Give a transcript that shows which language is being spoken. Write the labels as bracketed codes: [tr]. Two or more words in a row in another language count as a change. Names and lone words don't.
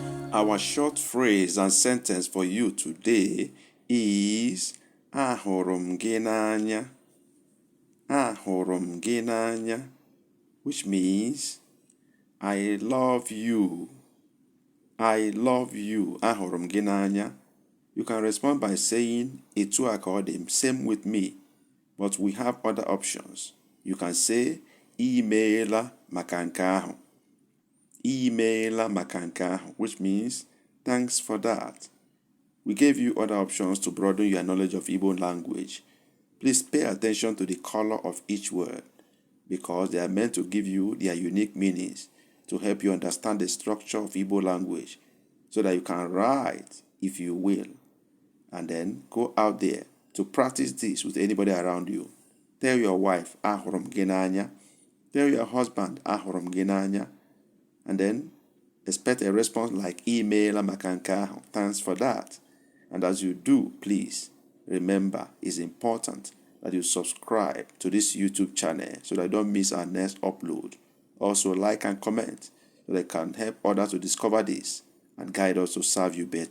[en] Our short phrase and sentence for you today is [ig] ahụrụ m gị n'anya. Ahụrụ m gị n'anya, [en] which means I love you. I love you. [ig] Ahụrụ m gị n'anya. [en] You can respond by saying [ig] etu a ka ọ dị, [en] same with me, but we have other options. You can say [ig] imeela maka nke ahụ. Imeela maka nke ahụ, [en] which means thanks for that. We gave you other options to broaden your knowledge of Igbo language. Please pay attention to the color of each word because they are meant to give you their unique meanings to help you understand the structure of Igbo language so that you can write if you will, and then go out there to practice this with anybody around you. Tell your wife, [ig] ahụrụ m gị n'anya. [en] Tell your husband, [ig] ahụrụ m gị n'anya. [en] And then expect a response like [ig] imeela maka nke ahụ. [en] Thanks for that. And as you do, please remember, it's important that you subscribe to this YouTube channel so that you don't miss our next upload. Also, like and comment so that it can help others to discover this and guide us to serve you better.